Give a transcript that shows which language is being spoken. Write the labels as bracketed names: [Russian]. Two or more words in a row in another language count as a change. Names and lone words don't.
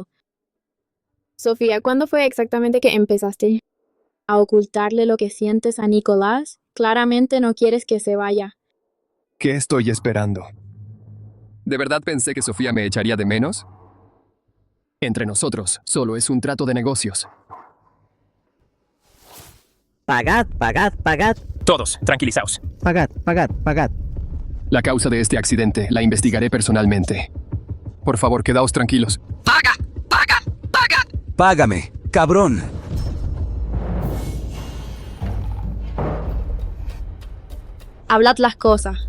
[Spanish] Sofía, ¿cuándo fue exactamente que empezaste a ocultarle lo que sientes a Nicolás? Claramente no quieres que se vaya. ¿Qué estoy esperando? ¿De verdad pensé que Sofía me echaría de menos? Entre nosotros, solo es un trato de negocios. Pagad, pagad, pagad. Todos, tranquilizaos. Pagad, pagad, pagad. La causa de este accidente la investigaré personalmente. Por favor, quedaos tranquilos. ¡Paga! ¡Paga! ¡Paga! Págame, cabrón. Hablad las cosas.